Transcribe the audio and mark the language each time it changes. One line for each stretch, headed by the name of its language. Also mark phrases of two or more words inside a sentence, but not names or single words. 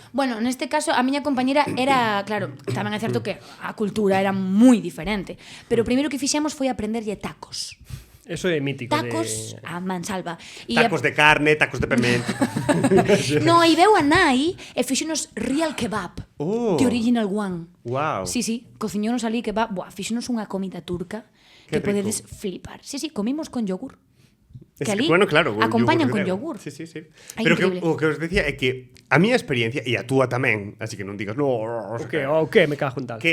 Galician: Bueno, neste caso, a miña compañera era, claro, tamén é certo que a cultura era moi diferente, pero o primeiro que fixemos foi aprenderlle tacos. Eso é mítico Tacos de... a mansalva. Tacos de carne, tacos de pemento. No, e veu a nai e fixonos real kebab. Oh.
English: The original one. Wow.
Galician: Sí, sí, cociñonos ali kebab. Buah, fixonos unha comida turca que Qué rico. podedes flipar. Sí, sí, comimos con yogur. Es Que que, ali bueno, claro, o acompañan con grego. yogur. Sí, sí, sí. Ai, Pero que, increíble. o que os decía é que a miña experiencia, e a túa tamén, así que non digas, no, O que me cago en tal.